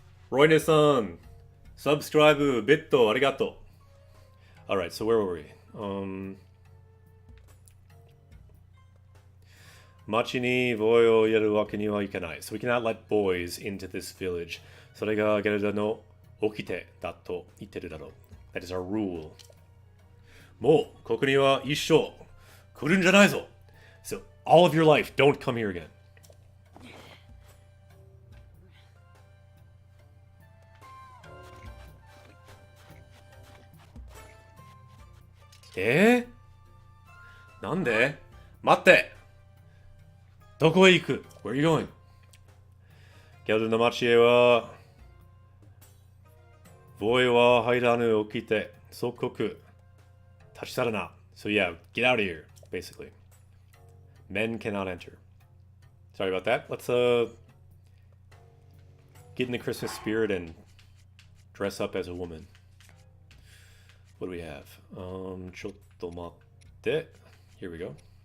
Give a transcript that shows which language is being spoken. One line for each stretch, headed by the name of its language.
Japanese: Royne-san, subscribe, bitto, arigato.
English: Alright, so where were we?
Japanese: Machi ni boy o yaru wake ni wa ikanai.
English: So we cannot let boys into this village.
Japanese: それがゲルダの掟だと言ってるだろう.
English: That is our rule.
Japanese: もうここには一生来るんじゃないぞ.
English: So all of your life, don't come here again.
Japanese: Eh? なんで?待って!どこへ行く?
English: Where are you going?
Japanese: ギャルの町へはボーイは入らぬ起きて即刻立ち去らな.
English: So yeah, get out of here, basically. Men cannot enter. Sorry about that. Let's get in the Christmas spirit and dress up as a woman. What do we have?
Japanese: ちょっと待って.
English: Here we go.